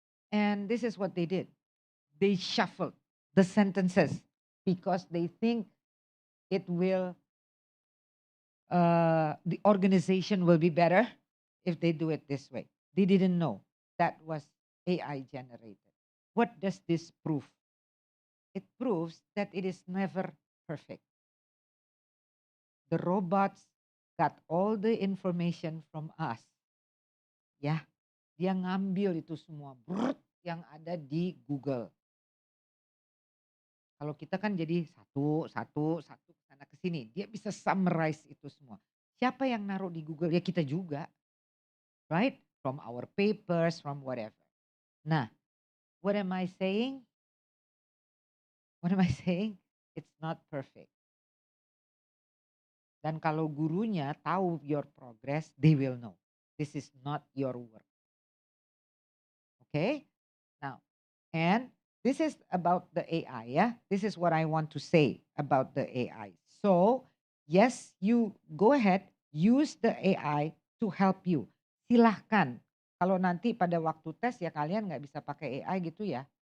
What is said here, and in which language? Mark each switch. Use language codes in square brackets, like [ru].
[en] And this is what they did. They shuffled the sentences because they think it will, the organization will be better if they do it this way. They didn't know that was AI generated. What does this prove? It proves that it is never perfect. The robots got all the information from us. [id] Ya, dia ngambil itu semua yang ada di Google. Kalau kita kan jadi satu sana ke sini, dia bisa summarize itu semua. Siapa yang naruh di Google? Ya kita juga. [en] Right? From our papers, from whatever. Nah, what am I saying? What am I saying? It's not perfect. [id] Dan kalau gurunya tahu [en] your progress, they will know. This is not your work. Okay? Now, and this is about the AI, yeah? This is what I want to say about the AI. So, yes, you go ahead, use the AI to help you. [id] Silahkan. Kalau nanti pada waktu tes ya kalian nggak bisa pakai AI gitu ya.